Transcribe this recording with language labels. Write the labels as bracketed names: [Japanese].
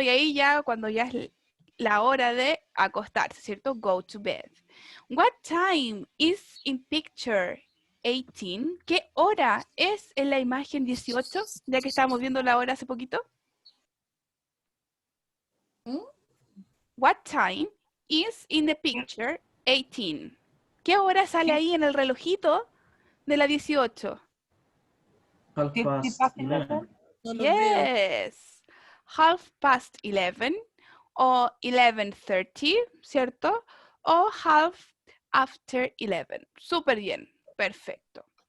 [Spanish] Y ahí ya cuando ya es la hora de acostarse, ¿cierto? [English] Go to bed. What time is in picture 18? [Spanish] ¿Qué hora es en la imagen 18? Ya que estábamos viendo la hora hace poquito. [English] What time is in the picture 18? [Spanish] ¿Qué hora sale ahí en el relojito de la 18? [English] Half past 11. Yes. Half past 11 o 11:30, [Spanish] ¿cierto? O [English] half after 11. [Spanish] Súper bien. Perfecto.